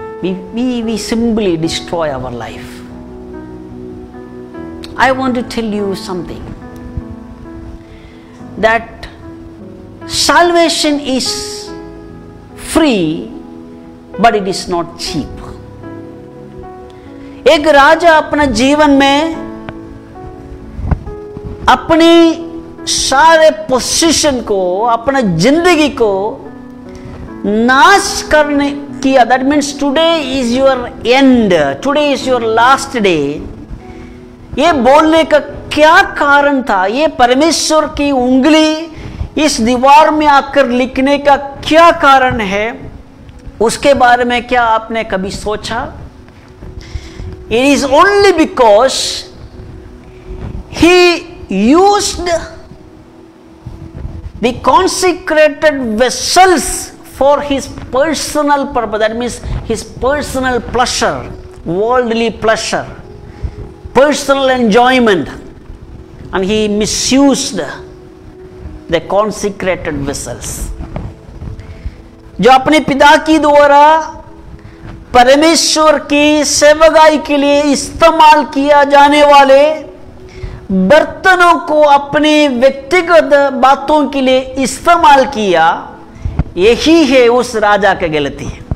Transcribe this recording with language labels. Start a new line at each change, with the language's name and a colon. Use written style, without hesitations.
English: We simply destroy our life. I want to tell you something, that salvation is free, but it is not cheap.
Hindi: एक राजा अपने जीवन में अपनी सारे position को, अपने जिंदगी को नाश करने किया।
English: That means today is your end, today is your last day.
Hindi: ये बोलने का क्या कारण था? ये परमेश्वर की उंगली इस दीवार में आकर लिखने का क्या कारण है? उसके बारे में क्या आपने कभी सोचा?
English: It is only because he used the consecrated vessels for his personal purpose. That means his personal pleasure, worldly pleasure, personal enjoyment, and he misused the consecrated vessels.
Hindi: जो अपने पिता की द्वारा परमेश्वर की सेवकाई के लिए इस्तेमाल किया जाने वाले बर्तनों को अपनी व्यक्तिगत बातों के लिए इस्तेमाल किया, यही है उस राजा की गलती।